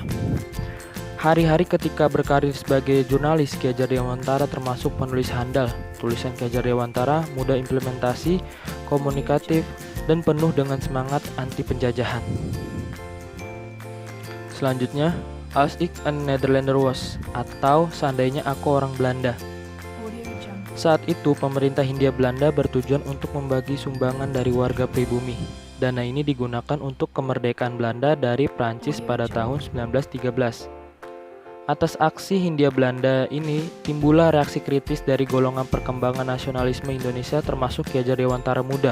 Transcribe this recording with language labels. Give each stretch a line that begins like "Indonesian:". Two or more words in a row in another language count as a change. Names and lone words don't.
Indonesian: Hari-hari ketika berkarir sebagai jurnalis, Ki Hajar Dewantara termasuk penulis handal. Tulisan Ki Hajar Dewantara mudah implementasi, komunikatif, dan penuh dengan semangat anti penjajahan. Selanjutnya,
Dutch: Als ik een Nederlander was,
Indonesian: atau seandainya aku orang Belanda. Saat itu, pemerintah Hindia Belanda bertujuan untuk membagi sumbangan dari warga pribumi. Dana ini digunakan untuk kemerdekaan Belanda dari Prancis pada tahun 1913. Atas aksi Hindia Belanda ini, timbullah reaksi kritis dari golongan perkembangan nasionalisme Indonesia termasuk Ki Hajar Dewantara muda.